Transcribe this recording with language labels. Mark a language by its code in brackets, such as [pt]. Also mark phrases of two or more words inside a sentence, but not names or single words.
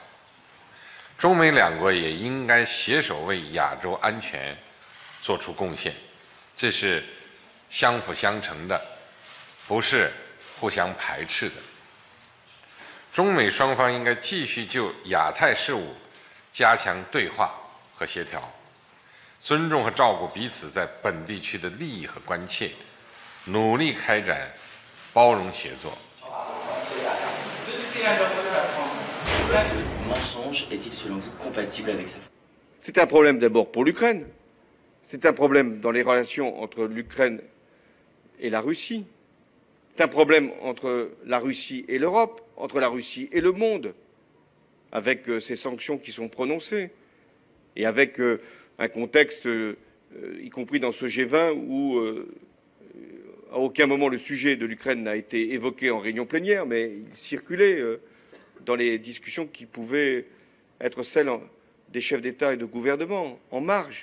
[zh] 中美两国也应该携手为亚洲安全做出贡献，这是相辅相成的，不是互相排斥的。中美双方应该继续就亚太事务加强对话和协调，尊重和照顾彼此在本地区的利益和关切，努力开展包容协作。 [fr] Mensonge est-il selon vous compatible avec ça? C'est un problème d'abord pour l'Ukraine. C'est un problème dans les relations entre l'Ukraine et la Russie. C'est un problème entre la Russie et l'Europe, entre la Russie et le monde, avec ces sanctions qui sont prononcées, et avec un contexte, y compris dans ce G20, où à aucun moment le sujet de l'Ukraine n'a été évoqué en réunion plénière, mais il circulait dans les discussions qui pouvaient être celles des chefs d'État et de gouvernement, en marge.